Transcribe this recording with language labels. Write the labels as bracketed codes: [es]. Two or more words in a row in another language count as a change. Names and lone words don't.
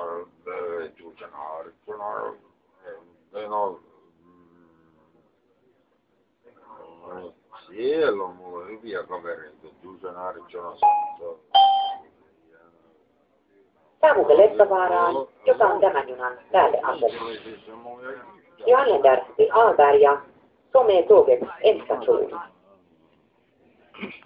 [fi] Juusa Naaritsona. No, siellä on mulla hyviä kavereita. Juusa Naaritsonassa. Saavumme Leppävaaraan, joka on tämän junan pääteasema. [sv] Jag anländer till Alberga som är tågets ändstation.